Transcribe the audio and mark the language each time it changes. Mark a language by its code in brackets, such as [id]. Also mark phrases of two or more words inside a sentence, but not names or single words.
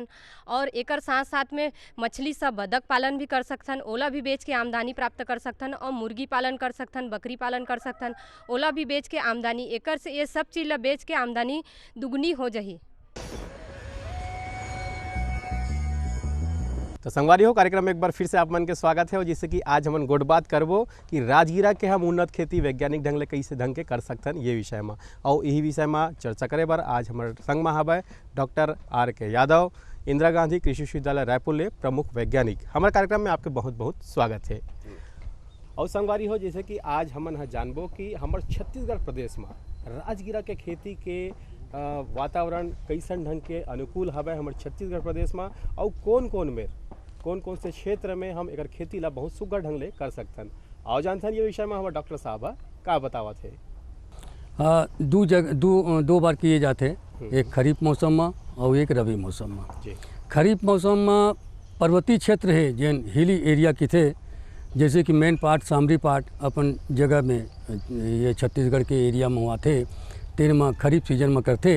[hne] और एकर साथ साथ में मछली सब बदक पालन भी कर सकथन, ओला भी बेच के आमदनी प्राप्त कर सकथन। और मुर्गी पालन कर सकथन, बकरी पालन कर सकथन, ओला भी बेच के आमदनी, एकर से ये सब चीज़ ला बेच के आमदनी दुगनी हो जाही। तो संगवारी हो, कार्यक्रम में एक बार फिर से आप मन के स्वागत है। और जिससे कि आज हमन गोट बात करबो कि राजगिरा के हम उन्नत खेती वैज्ञानिक ढंग ले कैसे ढंग के कर सकथन, ये विषय में। और यही विषय में चर्चा करे बर आज हमारे संग में हवे डॉक्टर R.K. यादव, इंदिरा गांधी कृषि विश्वविद्यालय रायपुर ले प्रमुख वैज्ञानिक। हमारे कार्यक्रम में आपके बहुत बहुत स्वागत है। और संगवारी हो, जैसे कि आज हमन जानबो कि हमारे छत्तीसगढ़ प्रदेश में राजगिरा के खेती के वातावरण कैसन ढंग के अनुकूल हवे हमारे छत्तीसगढ़ प्रदेश में, और कौन कौन से क्षेत्र में हम एक खेती ला बहुत सुघर ढंग ले कर सकथन। आओ जानथन ये विषय में हमारे डॉक्टर साहब का बतावत है। दो बार किए जाते, एक खरीफ मौसम में और एक रबी मौसम में। खरीफ मौसम में पर्वतीय क्षेत्र है जैन [en] hilly area [hne] की थे, जैसे कि [en] main part [hne] सामरी पार्ट अपन जगह में ये छत्तीसगढ़ के एरिया में हुआ थे, तेन में खरीफ सीजन में करते।